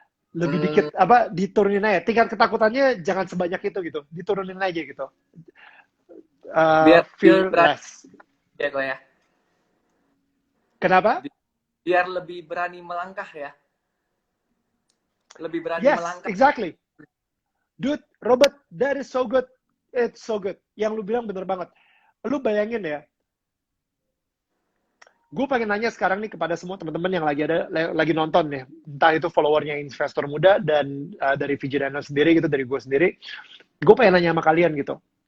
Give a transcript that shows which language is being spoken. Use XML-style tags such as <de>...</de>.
<id>Lebih dikit, diturunin aja. Tingkat ketakutannya jangan sebanyak itu gitu. Diturunin aja gitu. Biar</id> <en>Fearless.</en> <id>Ya kok ya. Kenapa? Biar lebih berani melangkah ya. Lebih berani</id> <en>Yes,</en> <id>melangkah.</id> <en>exactly. Dude, Robert, that is so good. It's so good.</en> <id>Yang lu bilang bener banget. Lu bayangin ya, gue pengen nanya sekarang nih kepada semua teman-teman yang lagi nonton nih, entah itu followernya investor muda dan dari VJ Daniel sendiri gitu, dari gue sendiri, gue pengen nanya sama kalian gitu,</id>